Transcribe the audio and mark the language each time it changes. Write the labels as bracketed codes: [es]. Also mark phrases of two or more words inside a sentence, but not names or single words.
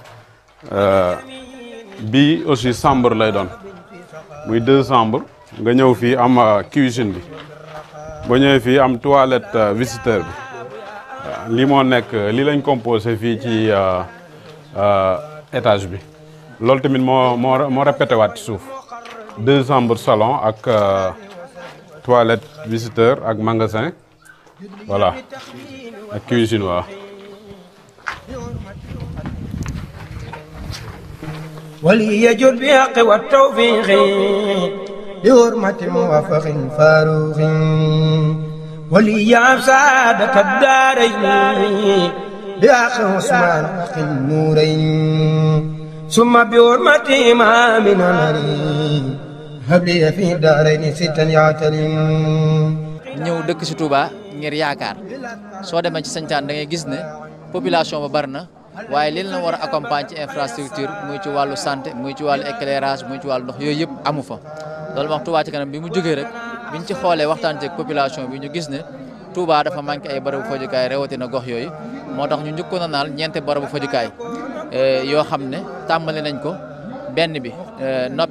[wo] bii [fr] aussi chambre [wo] lay doon muy 2 chambres nga ñëw fii am cuisine bi ba ñëwee fii am [fr] toilette visiteur [wo] bi li moo nekk li lañ composé fii ci étage bi loolu tamit moo répété waat ci suuf 2 [fr] chambres salon [wo] ak [fr] toilette visiteur [wo] ak [fr] magasin voilà [wo] ak cuisine waaw. [ar] ولي يجد بحق والتوفيق لحرمة موفق فاروق ولي يعب سعادة الدارين بحق عثمان حق النورين ثم بحرمة إمام أمري هب لي في الدارين 6 يعتلين [wo] ñëw dëkk ci Touba ngir yaakaar soo demee ci sañtaan da ngay gis ne population ba bari na waaye li la war a accompagner ci infrastructure muy ci wàllu santé muy ci wàllu éclairage muy ci wàllu ndox yooyu yëpp amu fa loolu wax Touba ci kanam bi mu jógee rek biñ ci xoolee waxtaan ci population bi ñu gis ne Touba dafa manqué ay barabu fajukaay rawatina gox yooyu moo tax ñu njëkkoon a naal ñeenti barabu fajukaay yoo xam ne tàmbali nañ ko benn bi noppi